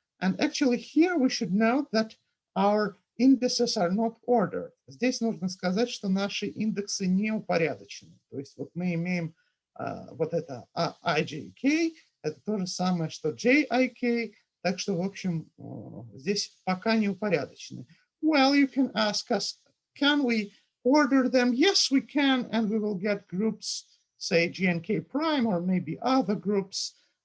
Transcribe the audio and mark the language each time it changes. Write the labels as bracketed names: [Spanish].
[English] And actually here we should note that our indices are not ordered. [Russian] Здесь нужно сказать, что наши индексы не упорядочены. То есть вот мы имеем вот это ijk, это то же самое, что jik, Так что, в общем, здесь пока не упорядочены. [English] Well, you can ask us, can we order them? Yes, we can, and we will get groups, say GNK prime or maybe other groups.